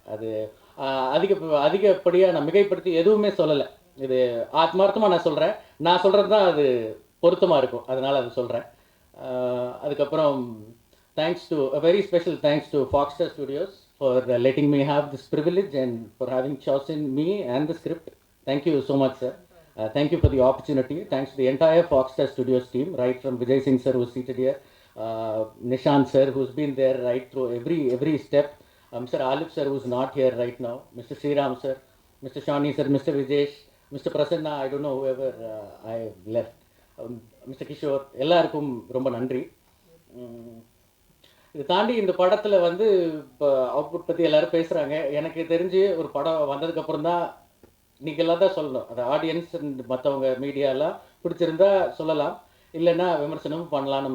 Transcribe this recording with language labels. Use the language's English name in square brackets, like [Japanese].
[Tamil] அது அதிகப்படியாக நான் மிகைப்படுத்தி எதுவுமே சொல்லலை, இது ஆத்மார்த்தமாக நான் சொல்கிறது தான் அது பொருத்தமாக இருக்கும், அதனால் அது சொல்கிறேன். அதுக்கப்புறம் thanks to very special thanks to ஃபாக்ஸ்டர் studios for letting me have this privilege and for having சாய்ஸன் me and the script. Thank you so much sir. [English] Thank you for the opportunity. Thanks to the entire Foxstar Studios team, right from Vijay Singh sir, who's seated here, Nishant sir, who's been there right through every step, Mr. Alif sir, who's not here right now, Mr. Sriram sir, Mr. Shani sir, Mr. Vijesh, Mr. Prasanna, I don't know whoever I left, Mr. [Tamil] Kishore, எல்லாருக்கும் ரொம்ப நன்றி. இது தாண்டி இந்த படத்தில் வந்து இப்போ output பற்றி எல்லோரும் பேசுகிறாங்க. எனக்கு தெரிஞ்சு ஒரு படம் வந்ததுக்கப்புறம் தான் நீங்களாம் தான் சொல்லணும், அந்த ஆடியன்ஸ் மற்றவங்க மீடியாலாம் பிடிச்சிருந்தா சொல்லலாம், இல்லைன்னா விமர்சனமும் பண்ணலாம்.